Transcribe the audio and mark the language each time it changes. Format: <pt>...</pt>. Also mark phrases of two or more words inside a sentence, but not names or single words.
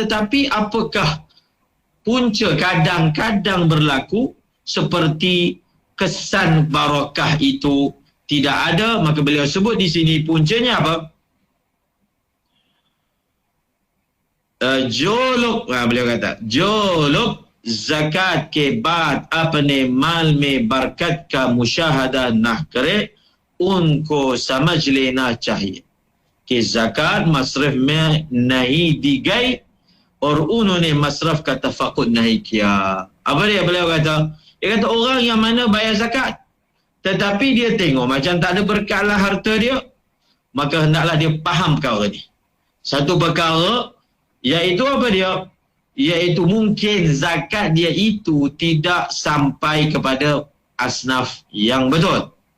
<ms>Tetapi apakah punca kadang-kadang berlaku seperti kesan barakah itu tidak ada? Maka beliau sebut di sini puncanya apa? Beliau kata</ms> <ur>جو لوگ زکوٰۃ کے بعد اپنے مال میں برکت کا مشاہدہ نہ کرے، ان کو سمجھ لینا چاہیے کہ زکوٰۃ مصرف میں نہیں دی گئی اور انہوں نے مصرف کا تفقد نہیں کیا.</ur> <ms>Apa dia beliau kata? Dia kata orang yang mana bayar zakat tetapi dia tengok macam tak ada berkat lah harta dia, maka hendaklah dia faham perkara ni. Satu perkara, iaitu apa dia? Iaitu mungkin zakat dia itu tidak sampai kepada asnaf yang betul.</ms>